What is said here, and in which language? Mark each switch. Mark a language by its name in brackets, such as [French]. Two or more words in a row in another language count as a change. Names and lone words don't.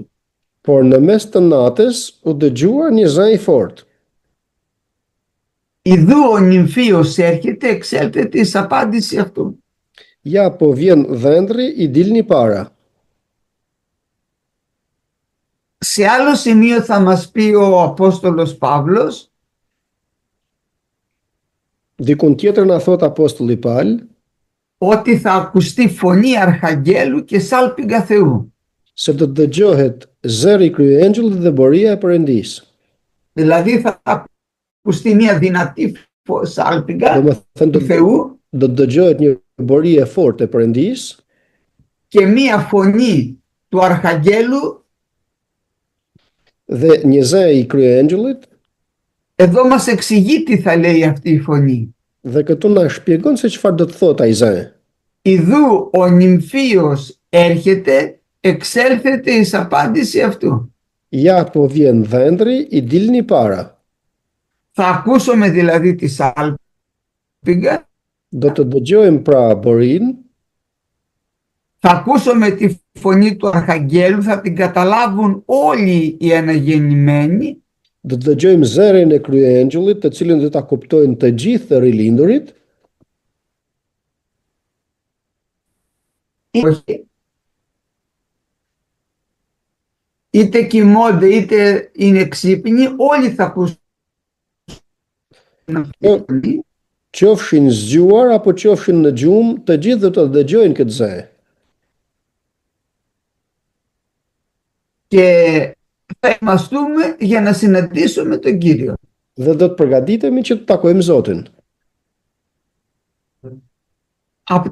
[Albanian] Por në mes të natës u dëgjuar një zë i fortë. [Greek] Ιδού ο νυμφίος έρχεται, εξέλθεται εις απάντηση αυτού. [Albanian] Ja, po vjen dhëndri, i dilni para. [Greek] Σε άλλο σημείο θα μας πει ο Απόστολος Παύλος [Albanian] Dikun tjetër na thot apostulli Paul [Greek] ότι θα ακουστεί φωνή αρχαγγέλου και σάλπιγγα Θεού. [Albanian] se do të dëgjohet zëri i kryeangjellit dhe boria e Perëndisë. [Greek] Δηλαδή θα ακουστεί μια δυνατή σάλπιγγα [Albanian] Domethënë [Greek] του Θεού [Albanian] do të dëgjohet një bori e fortë e Perëndisë [Greek] και μια φωνή του αρχαγγέλου. [Albanian] dhe një zë i kryeangjellit. [Greek] Εδώ μας εξηγεί τι θα λέει αυτή η φωνή. [Albanian] Dhe këtu na shpjegon se çfarë do të thotë ai zë. [Greek] Ιδού ο νυμφίος έρχεται, εξέλθεται εις απάντηση αυτού. [Albanian] Ja, po vjen dhëndri, i dilni para. [Greek] Θα ακούσουμε δηλαδή τη σάλπιγγα, [Albanian] Do të dëgjojmë pra borin, [Greek] θα ακούσουμε τη φωνή του αρχαγγέλου, θα την καταλάβουν όλοι οι αναγεννημένοι [Albanian] do të dëgjojmë zërin e kryeangjellit, të cilin do ta kuptojnë të gjithë të rilindurit, [Greek] είτε κοιμώνται είτε είναι ξύπνοι, όλοι θα ακούσουν αυτή τη φωνή. [Albanian] qofshin zgjuar apo qofshin në gjumë, të gjithë do të dëgjojnë këtë zë. [Greek] Και θα ετοιμαστούμε για να συναντήσουμε τον Κύριο. [Albanian] Dhe do të përgatitemi që të takojmë Zotin.